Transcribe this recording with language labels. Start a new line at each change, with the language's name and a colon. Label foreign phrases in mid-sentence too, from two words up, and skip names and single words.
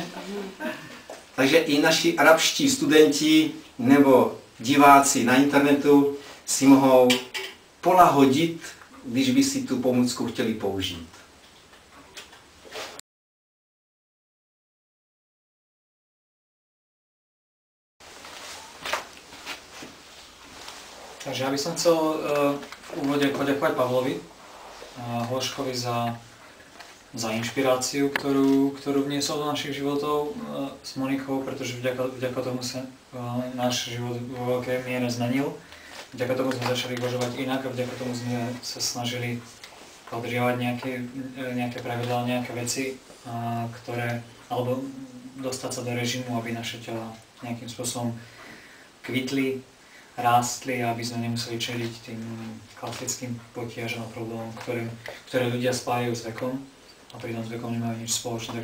Czech: Takže i naši arabští studenti nebo diváci na internetu si mohou polahodit, když by si tu pomůcku chtěli použít.
Slovak: Takže ja by som chcel v úvode poďakovať Pavlovi Hloškovi za inšpiráciu, ktorú vniesol do našich životov s Monikou, pretože vďaka tomu sa náš život vo veľkej miere zmenil. Vďaka tomu sme začali uvažovať inak a vďaka tomu sme sa snažili dodržiavať nejaké pravidlá, nejaké veci, alebo dostať sa do režimu, aby naše tela nejakým spôsobom kvitli, rástli, aby sme nemuseli čeliť tým klasickým potiažom a problémom, ktoré ľudia spájajú s vekom a pritom s vekom nemajú nič spoločné.